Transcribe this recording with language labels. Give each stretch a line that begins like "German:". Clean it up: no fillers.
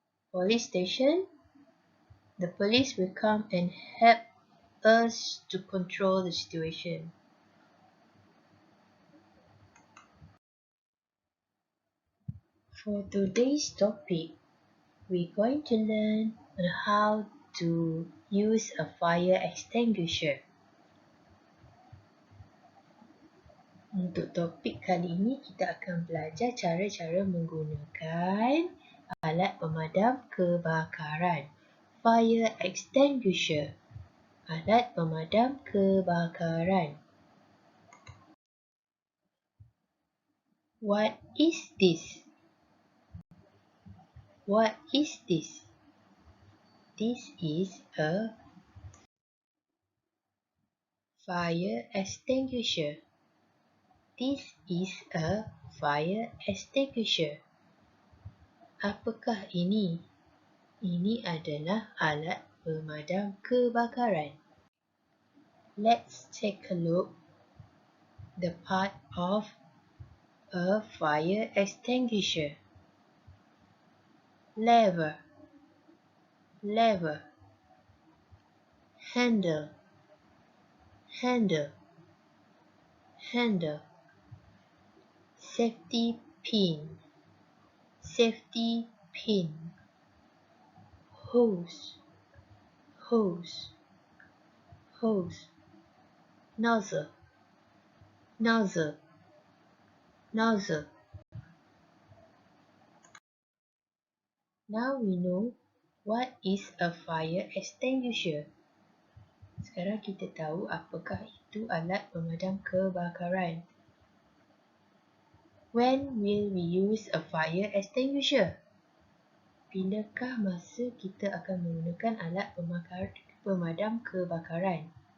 English: Police station, the police will come and help us to control the situation. For today's topic, we're going to learn how to use a fire extinguisher.
Malay: Untuk topik kali ini, kita akan belajar cara-cara menggunakan alat pemadam kebakaran. Fire extinguisher. Alat pemadam kebakaran.
English: What is this? What is this? This is a fire extinguisher. This is a fire extinguisher.
Malay: Apakah ini? Ini adalah alat pemadam kebakaran.
English: Let's take a look the part of a fire extinguisher. Lever, lever. Handle, handle, handle. Safety pin, safety pin. Hose, hose, hose. Nozzle, nozzle, nozzle. Now we know what is a fire extinguisher.
Malay: Sekarang kita tahu apakah itu alat pemadam kebakaran. When will we use a fire extinguisher? Bilakah masa kita akan menggunakan alat pemadam kebakaran?